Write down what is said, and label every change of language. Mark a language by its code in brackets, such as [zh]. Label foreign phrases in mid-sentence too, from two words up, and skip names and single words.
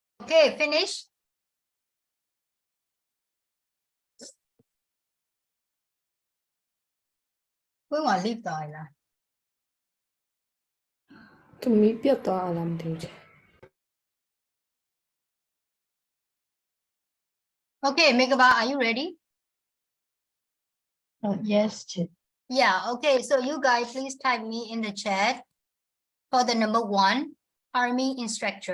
[en] Okay, finish. [vi] Phương Hòa leave rồi là. [my] သူမီးပြတ်သွားတာလားမသိဘူးချစ် [en] Okay, Megaba, are you ready? Yes, Chit. Yeah, okay. So you guys please type me in the chat for the number 1, Army instructor.